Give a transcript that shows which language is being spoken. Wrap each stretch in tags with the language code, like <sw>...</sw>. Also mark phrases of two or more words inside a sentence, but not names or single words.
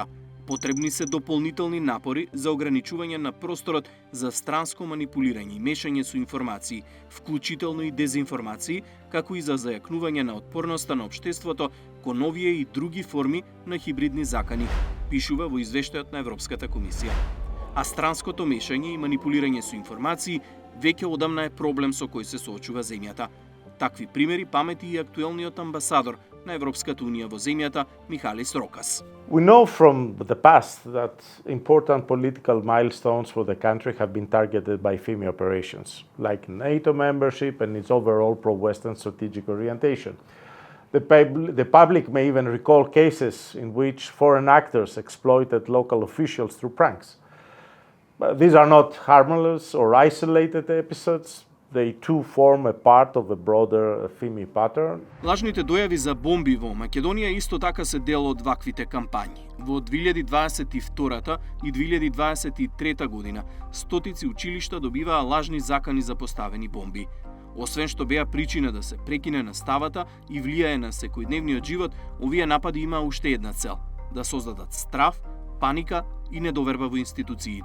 <mk>Потребни се дополнителни напори за ограничување на просторот за странско манипулирање и мешање со информации, вклучително и дезинформации, како и за зајакнување на отпорноста на општеството кон овие и други форми на хибридни закани, пишува во извештајот на Европската комисија. А странското мешање и манипулирање со информации веќе одамна е проблем со кој се соочува земјата. Такви примери памети и актуелниот амбасадор на Европската унија во земјата Михалис Рокас.</mk> <en>We know from the past that important political milestones for the country have been targeted by FIMI operations, like NATO membership and its overall pro-Western strategic orientation. The public may even recall cases in which foreign actors exploited local officials through pranks. But these are not harmless or isolated episodes. They too form a part of a broader FIMI pattern.</en> <mk>Лажните дојави за бомби во Македонија исто така се дел од ваквите кампањи. Во 2022 и 2023 година стотици училишта добиваа лажни закани за поставени бомби. Освен што беа причина да се прекине наставата и влијае на секојдневниот живот, овие напади имаа уште една цел – да создадат страв, паника и недоверба во институциите.</mk>